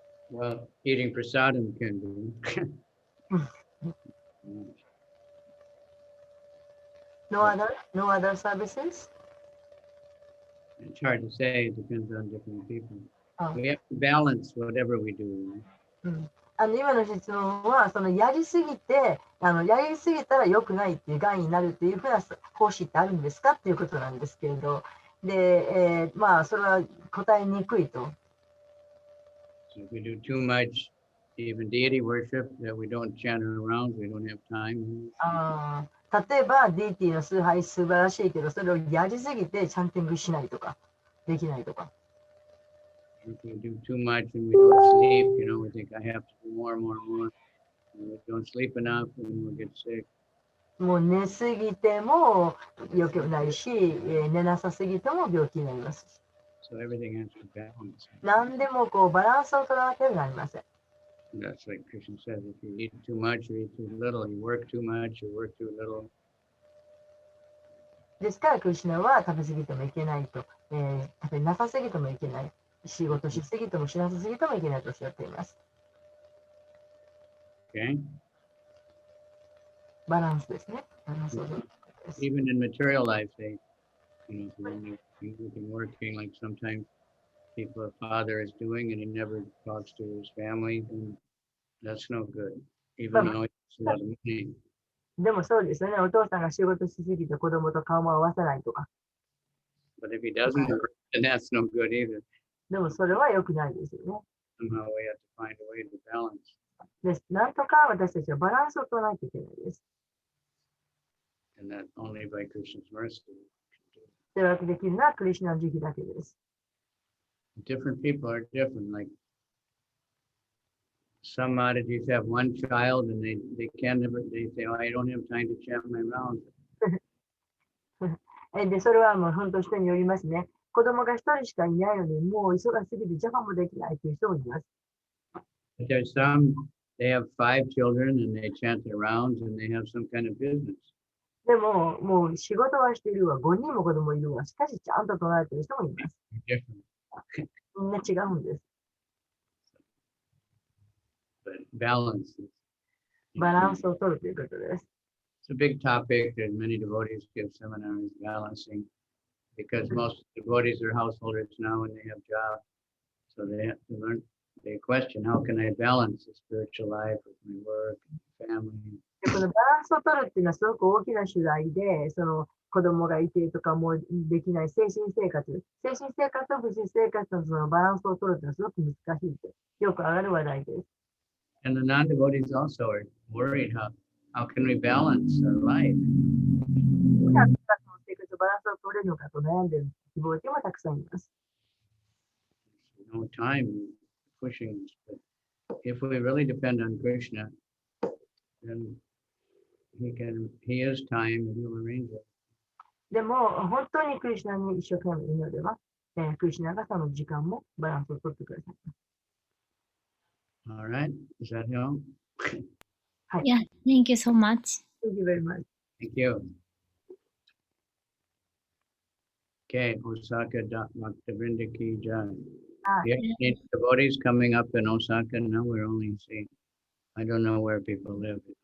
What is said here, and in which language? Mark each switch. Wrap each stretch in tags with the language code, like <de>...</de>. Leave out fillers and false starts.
<en>Well, eating prasadam can be. No other services? It's hard to say. It depends on different people. Oh. We have to balance whatever we do.</en> <ja>今の質問は、そのやりすぎて、やりすぎたら良くないっていう害になるっていうふうな方針ってあるんですかっていうことなんですけれど、で、まあ、それは答えにくいと。</ja> <en>So if we do too much, even deity worship, that we don't chant around, we don't have time.</en> <ja>例えば、ディーティの崇拝素晴らしいけど、それをやりすぎてチャンティングしないとか、できないとか。</ja> <en>If we do too much and we don't sleep, we think I have to do more and more and more. And we don't sleep enough and we'll get sick.</en> <ja>もう寝すぎても良くないし、寝なさすぎても病気になります。</ja> <en>So everything has to balance.</en> <ja>何でもこうバランスを取らなければなりません。</ja> <en>That's like Krishna says, if you eat too much or eat too little, you work too much, you work too little.</en> <ja>ですから、クリシュナは食べ過ぎてもいけないと、食べなさすぎてもいけない、仕事しすぎてもしなさすぎてもいけないとおっしゃっています。</ja> <en>Okay?</en> <ja>バランスですね。バランスを取ることです。</ja> <en>Even in material life, they, when you've been working, like sometimes people, a father is doing and he never talks to his family, and that's no good, even though it's a lot of money.</en> <ja>でもそうですよね。お父さんが仕事しすぎて子供と顔も合わせないとか。</ja> <en>But if he doesn't work, then that's no good either.</en> <ja>でもそれは良くないですよね。</ja> <en>Somehow we have to find a way to balance.</en> <ja>です。なんとか私たちはバランスを取らないといけないです。</ja> <en>And that only by Krishna's mercy.</en> <ja>それができるのはクリシュナの慈悲だけです。</ja> <en>Different people are different. Like some oddities have one child and they can never, they say, oh, I don't have time to chant my rounds.</en> <ja>で、それはもう本当人によりますね。子供が一人しかいないので、もう忙しすぎてジャパンもできないという人もいます。</ja> <en>But there's some, they have 5 children and they chant their rounds and they have some kind of business.</en> <ja>でも、もう仕事はしているわ、5人も子供いるわ、しかしちゃんと唱えている人もいます。</ja> <en>Different.</en> <ja>みんな違うんです。</ja> <en>But balance is</en> <ja>バランスを取るということです。</ja> <en>it's a big topic that many devotees give seminars balancing because most devotees are householders now and they have jobs. So they have to learn, they question, how can I balance the spiritual life with my work and family?</en> <ja>でこのバランスを取るっていうのはすごく大きな主題で、その子供がいてとかもできない精神生活と物質生活のそのバランスを取るっていうのはすごく難しいとよく上がる話題です。</ja> <en>And the non-devotees also are worried, how can we balance our life?</en> <ja>生活の生活とバランスを取れるのかと悩んでいる希望者もたくさんいます。</ja> <en>No time pushing this, but if we really depend on Krishna, then he has time and he'll arrange it.</en> <ja>でも本当にクリシュナに一生懸命祈れば、クリシュナがその時間もバランスを取ってください。</ja> <en>All right, does that help? Yeah, thank you so much. Thank you very much. Thank you. Okay, Osaka Bhaktivinoda Ki Jai. We have any devotees coming up in Osaka. Now we're only seeing, I don't know where people live.</en>